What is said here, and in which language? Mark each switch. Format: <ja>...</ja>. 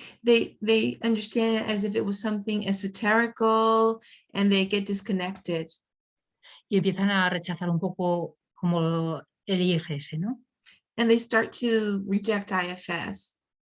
<en>They understand it as if it was something esoterical and they get disconnected.</en> <es>Y empiezan a rechazar un poco como el IFS, ¿no?</es> <en>And they start to reject IFS.</en>